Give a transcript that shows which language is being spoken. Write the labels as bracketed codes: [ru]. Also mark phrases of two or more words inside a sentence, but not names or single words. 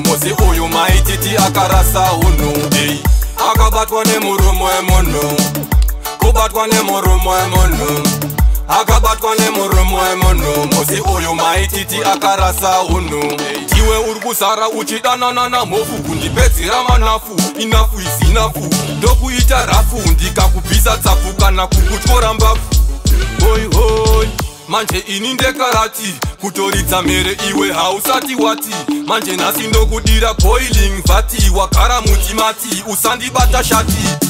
[sn] Musi uyu maititi akarasa unhu, ei. Akabatwa nemurume wemunhu, kubatwa nemurume wemunhu, akabatwa nemurume wemunhu. Musi uyu maititi akarasa unhu, ei. Iwe uri kuzara uchidanana namhofu, kundipedzera manafu, [en] enough is enough. [sn] Ndokuita rafu, ndikakubvisa tsapfu kana kukutyora mbabvu. Hoi, hoi, manje ini ndekarati, kutoridza mhere iwe hausati wati. Manje nhasi ndokudira [en] boiling vati, [sn] wagara muti mati, usandibata shati.